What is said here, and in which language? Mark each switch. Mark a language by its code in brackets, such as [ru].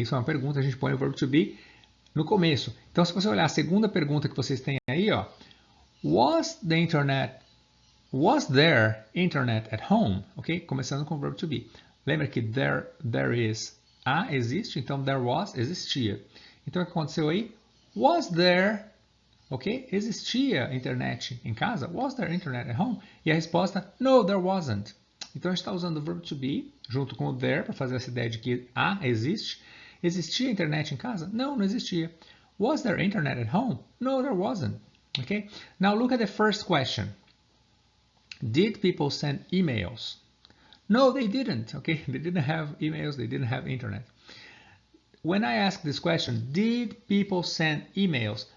[pt] Isso é uma pergunta, a gente põe o verbo to be no começo. Então, se você olhar a segunda pergunta que vocês têm aí, ó, [en] was there internet at home? [pt] Ok? Começando com o verbo to be. Lembra que there is, existe, então there was, existia. Então o que aconteceu aí? [en] Was there, [pt] ok? Existia internet em casa? [en] Was there internet at home? [pt] E a resposta, [en] no, there wasn't. [pt] Então a gente está usando o verbo to be junto com o there para fazer essa ideia de que existe. Existia internet em casa? Não, não existia. [en] Was there internet at home? No, there wasn't. Okay? Now look at the first question. Did people send emails? No, they didn't. Okay? They didn't have emails, they didn't have internet. When I ask this question, did people send emails?